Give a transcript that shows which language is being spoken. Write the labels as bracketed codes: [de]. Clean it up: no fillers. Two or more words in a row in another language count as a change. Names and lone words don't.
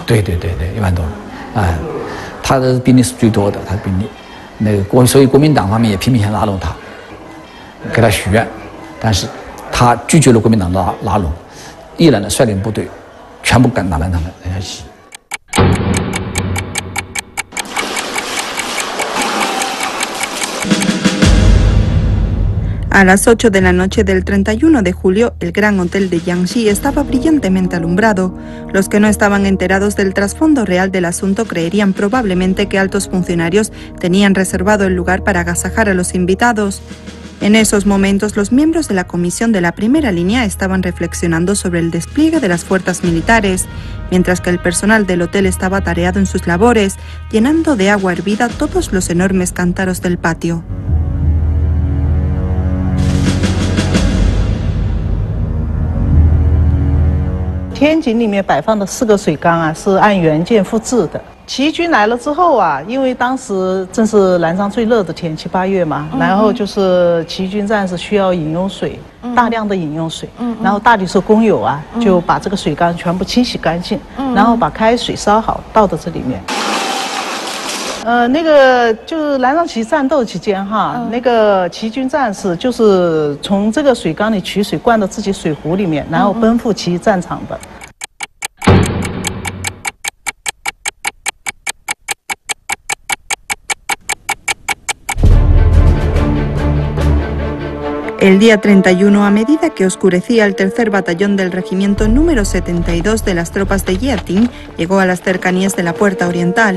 [zh] 对，1万多人，哎，他的兵力是最多的，他的兵力。所以国民党方面也拼命想拉拢他，给他许愿，但是他拒绝了国民党的拉拢，毅然的率领部队全部赶打南昌来参加起义。 [es] A las 8 de la noche del 31 de julio, el gran hotel de Jiangxi estaba brillantemente alumbrado. Los que no estaban enterados del trasfondo real del asunto creerían probablemente que altos funcionarios tenían reservado el lugar para agasajar a los invitados. En esos momentos, los miembros de la comisión de la primera línea estaban reflexionando sobre el despliegue de las fuerzas militares, mientras que el personal del hotel estaba atareado en sus labores, llenando de agua hervida todos los enormes cántaros del patio. [zh] 天井里面摆放的4个水缸啊，是按原件复制的。起义军来了之后啊，因为当时正是南昌最热的天气，8月嘛，然后就是起义军战士需要饮用水，大量的饮用水，然后大旅社工友啊，就把这个水缸全部清洗干净，然后把开水烧好倒到这里面。那个就是南昌起义战斗期间哈，那个起义军战士就是从这个水缸里取水灌到自己水壶里面，然后奔赴起义战场的。 [es] El día 31, a medida que oscurecía, el tercer batallón del regimiento número 72 de las tropas de Yieting llegó a las cercanías de la Puerta Oriental.